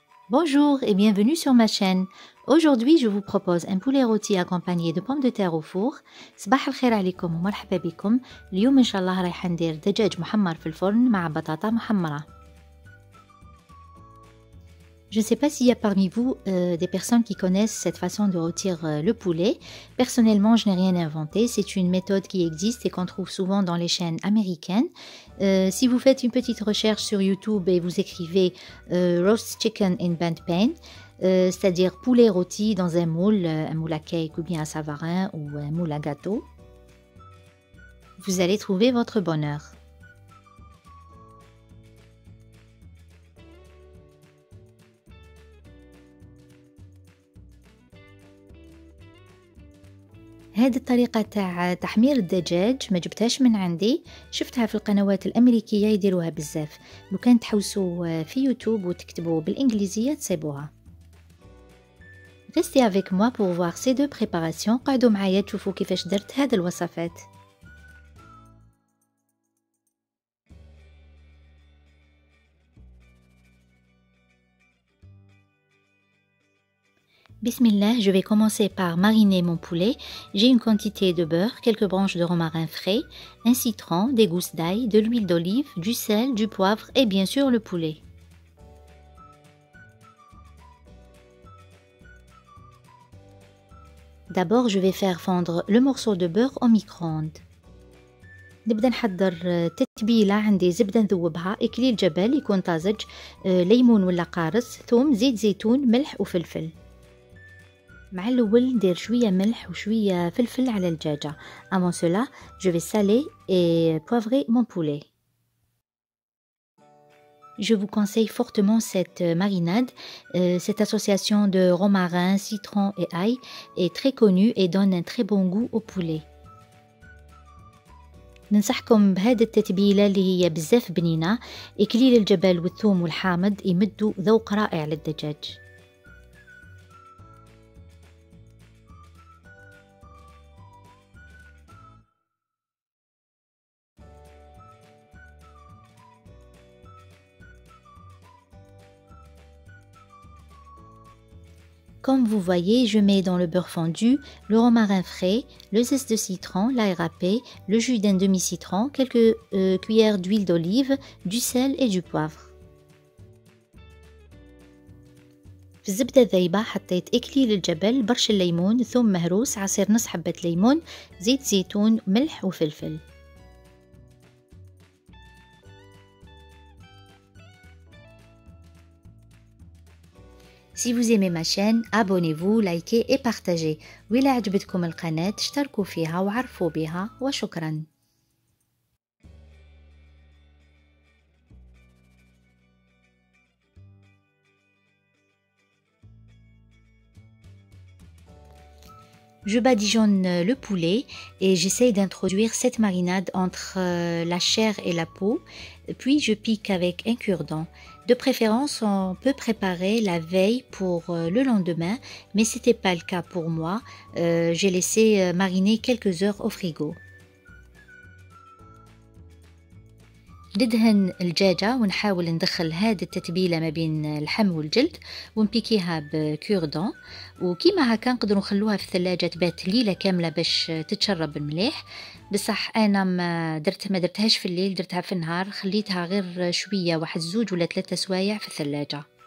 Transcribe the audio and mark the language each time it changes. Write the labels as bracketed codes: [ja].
[fr] Bonjour et bienvenue sur ma chaîne. Aujourd'hui, je vous propose un poulet rôti accompagné de pommes de terre au four. [ar] صباح الخير عليكم ومرحبا بكم. اليوم إن شاء الله رايحة ندير دجاج محمر في الفرن مع بطاطا محمرة. [fr] Je ne sais pas s'il y a parmi vous des personnes qui connaissent cette façon de rôtir le poulet. Personnellement, je n'ai rien inventé. C'est une méthode qui existe et qu'on trouve souvent dans les chaînes américaines. Si vous faites une petite recherche sur YouTube et vous écrivez [en] roast chicken in bent pan, [fr] c'est-à-dire poulet rôti dans un moule à cake ou bien à savarin ou un moule à gâteau, vous allez trouver votre bonheur. [ar] هذه الطريقة تاع تحمير الدجاج ما جبتهاش من عندي، شفتها في القنوات الأمريكية يديروها بزاف. لو كان تحوسوا في يوتيوب وتكتبوا بالإنجليزية تصيبوها. [fr] Restez avec moi pour voir ces deux préparations. [ar] قعدوا معايا تشوفوا كيفاش درت هذه الوصفات. [fr] Bismillah, je vais commencer par mariner mon poulet. J'ai une quantité de beurre, quelques branches de romarin frais, un citron, des gousses d'ail, de l'huile d'olive, du sel, du poivre et bien sûr le poulet. D'abord, je vais faire fondre le morceau de beurre au micro-ondes. [ar] نبدأ نحضر تتبيلة. عندي زبدة نذوبها، إكليل جبل يكون طازج، ليمون ولا قارص، ثوم، زيت زيتون، ملح وفلفل. مع الأول ندير شوية ملح وشوية فلفل على الدجاجة. [fr] Avant cela, je vais saler et poivrer mon poulet. Je vous conseille fortement cette marinade. Cette association de romarin, citron et ail est très connue et donne un très bon goût au poulet. [ar] ننصحكم بهذه التتبيلة اللي هي بزاف بنينة. إكليل الجبل والثوم والحامض يمدوا ذوق رائع للدجاج. [fr] Comme vous voyez, je mets dans le beurre fondu le romarin frais, le zeste de citron, l'ail râpé, le jus d'un demi-citron, quelques cuillères d'huile d'olive, du sel et du poivre. [ar] في الزبدة الذايبة حطيت إكليل الجبل، برش الليمون، ثوم مهروس، عصير نص حبة ليمون، زيت زيتون، ملح وفلفل. [fr] Si vous aimez ma chaîne, abonnez-vous, likez et partagez. [ar] وإلا عجبتكم القناة اشتركوا فيها وعرفوا بها وشكرا. [fr] Je badigeonne le poulet et j'essaye d'introduire cette marinade entre la chair et la peau, puis je pique avec un cure-dent. De préférence, on peut préparer la veille pour le lendemain, mais ce n'était pas le cas pour moi. J'ai laissé mariner quelques heures au frigo. [ar] ندهن الدجاجة ونحاول ندخل هذه التتبيلة ما بين اللحم والجلد ونبيكيها بكوردون، وكيما هكا نقدروا نخلوها في الثلاجة تبات ليلة كاملة باش تتشرب المليح. بصح أنا ما درتهاش في الليل، درتها في النهار، خليتها غير شوية، واحد 2 ولا 3 سوايع في الثلاجة.